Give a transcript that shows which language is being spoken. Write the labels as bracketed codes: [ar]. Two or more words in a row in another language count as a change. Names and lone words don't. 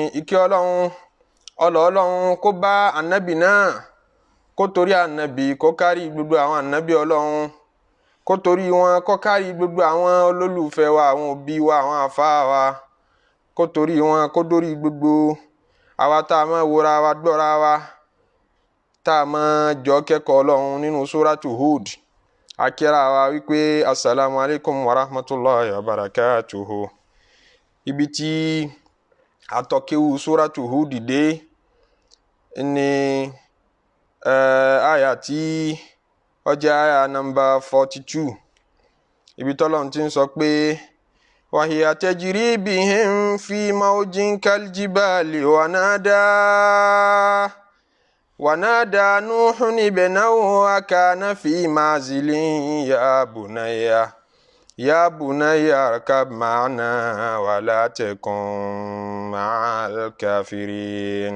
[yo] Ìkẹ́ Ọlọ́run, ọlọ́ Ọlọ́run kó bá anabi náà, kó torí anabi kó kárí gbogbo àwọn anabi Ọlọ́run, kó torí wọn kó kárí gbogbo àwọn olólùfẹ́ wa, àwọn òbí wa, àwọn àfáà wa, kó torí wọn kó dórí gbogbo àwa tá a máa wòra wa gbọ́ra wa, tá a máa jọ kẹ́kọ̀ọ́ Ọlọ́run nínú Suratu Hud. Akíra wa wípé [ar] السلام عليكم ورحمة الله وبركاته. [yo] Ibi tí atọ́kéwu Suratu Hud dé ní àyà tí ó jẹ́ àyà number 42. Ibi tọ́lọ́run ti ń sọ pé [ar] وهي تجري بهم في موج كالجبال ونادى نوح ابنه وكان في معزل يا بني اركب معنا ولا تكن مع الكافرين.